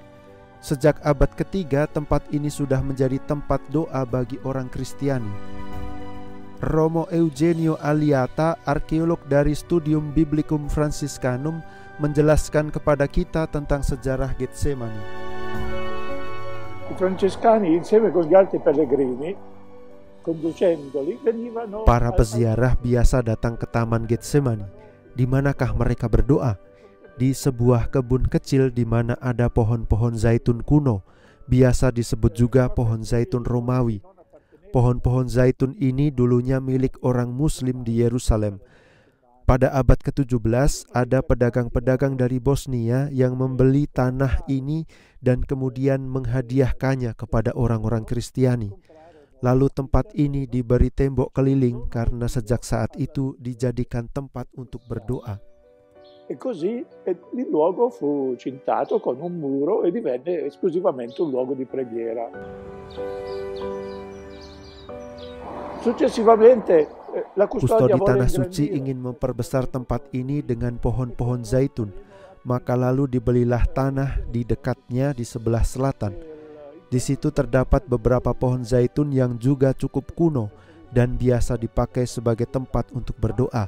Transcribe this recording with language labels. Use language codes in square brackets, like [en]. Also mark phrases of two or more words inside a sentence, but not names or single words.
[id] Sejak abad ketiga, tempat ini sudah menjadi tempat doa bagi orang Kristiani. Romo Eugenio Aliata, arkeolog dari Studium Biblicum Franciscanum, menjelaskan kepada kita tentang sejarah Getsemani. [it] I francescani insieme con gli altri pellegrini, conducendoli, venivano. [id] Para peziarah biasa datang ke Taman Getsemani. Di manakah mereka berdoa? Di sebuah kebun kecil di mana ada pohon-pohon zaitun kuno, biasa disebut juga pohon zaitun Romawi. Pohon-pohon zaitun ini dulunya milik orang Muslim di Yerusalem. Pada abad ke-17 ada pedagang-pedagang dari Bosnia yang membeli tanah ini dan kemudian menghadiahkannya kepada orang-orang Kristiani. Lalu tempat ini diberi tembok keliling karena sejak saat itu dijadikan tempat untuk berdoa. [it] E così il luogo fu cintato con un muro e divenne esclusivamente un luogo di preghiera. [id] Successivamente Kustodi Tanah Suci ingin memperbesar tempat ini dengan pohon-pohon zaitun, maka lalu dibelilah tanah di dekatnya di sebelah selatan. Di situ terdapat beberapa pohon zaitun yang juga cukup kuno dan biasa dipakai sebagai tempat untuk berdoa.